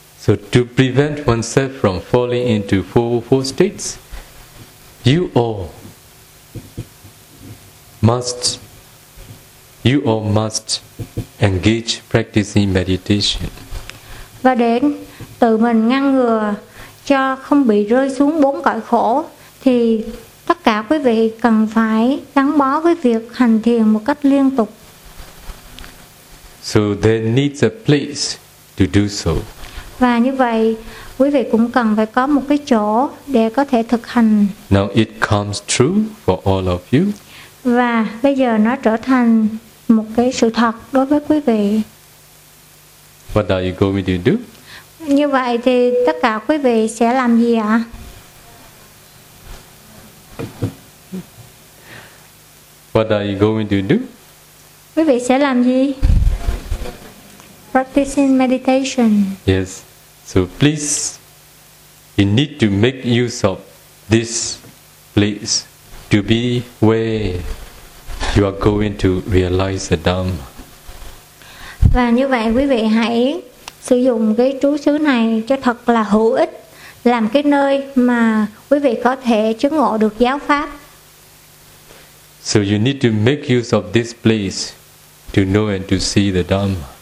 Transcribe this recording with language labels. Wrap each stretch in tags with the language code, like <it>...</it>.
<en>So to prevent oneself from falling into four states, you all must engage practicing meditation.</en> <vi>Và để tự mình ngăn ngừa cho không bị rơi xuống bốn cõi khổ, thì tất cả quý vị cần phải gắn bó với việc hành thiền một cách liên tục.</vi> <en>So there needs a place to do so.</en> <vi>Và như vậy, quý vị cũng cần phải có một cái chỗ để có thể thực hành.</vi> <en>Now it comes true for all of you.</en> <vi>Và bây giờ nó trở thành một cái sự thật đối với quý vị.</vi> <en>What are you going to do?</en> <vi>Như vậy thì tất cả quý vị sẽ làm gì ạ?</vi> <en>What are you going to do?</en> <vi>Quý vị sẽ làm gì?</vi> <en>Practicing meditation. Yes. So please, you need to make use of this place to be where you are going to realize the Dhamma.</en> <vi>Và như vậy quý vị hãy sử dụng cái trú xứ này cho thật là hữu ích, làm cái nơi mà quý vị có thể chứng ngộ được giáo pháp.</vi> <en>So you need to make use of this place to know and to see the Dhamma.</en>